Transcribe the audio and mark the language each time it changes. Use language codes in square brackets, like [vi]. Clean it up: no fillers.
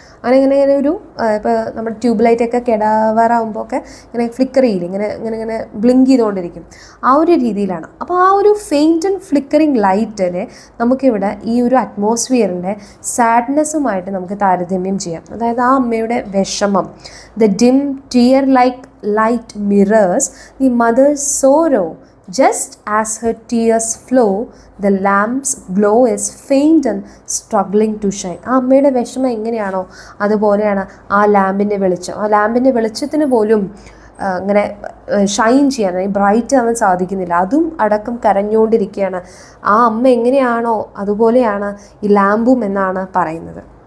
[ml] അങ്ങനെ ഇങ്ങനെ ഇങ്ങനെ ഒരു ഇപ്പോൾ നമ്മുടെ ട്യൂബ് ലൈറ്റൊക്കെ കിടാവാറാകുമ്പോൾ ഒക്കെ ഇങ്ങനെ ഫ്ലിക്കർ ചെയ്യില്ല, ഇങ്ങനെ ഇങ്ങനെ ഇങ്ങനെ ബ്ലിങ്ക് ചെയ്തുകൊണ്ടിരിക്കും, ആ ഒരു രീതിയിലാണ്. അപ്പോൾ ആ ഒരു ഫെയിൻറ്റ് ആൻഡ് ഫ്ലിക്കറിങ് ലൈറ്റിനെ നമുക്കിവിടെ ഈ ഒരു അറ്റ്മോസ്ഫിയറിൻ്റെ സാഡ്നെസ്സുമായിട്ട് നമുക്ക് താരതമ്യം ചെയ്യാം. അതായത് ആ അമ്മയുടെ വിഷമം, [en] The dim tear like light mirrors the mother's sorrow. Just as her tears flow, the lamp's glow is faint and struggling to shine. [ml] ആ അമ്മയുടെ വിഷമം എങ്ങനെയാണോ അതുപോലെയാണ് ആ ലാമ്പിൻ്റെ വെളിച്ചം. ആ ലാമ്പിൻ്റെ വെളിച്ചത്തിന് പോലും ഇങ്ങനെ ഷൈൻ ചെയ്യാൻ, ബ്രൈറ്റ് ആവാൻ സാധിക്കുന്നില്ല. അതും അടക്കം കരഞ്ഞുകൊണ്ടിരിക്കുകയാണ്. ആ അമ്മ എങ്ങനെയാണോ അതുപോലെയാണ് ഈ ലാമ്പും എന്നാണ് പറയുന്നത്.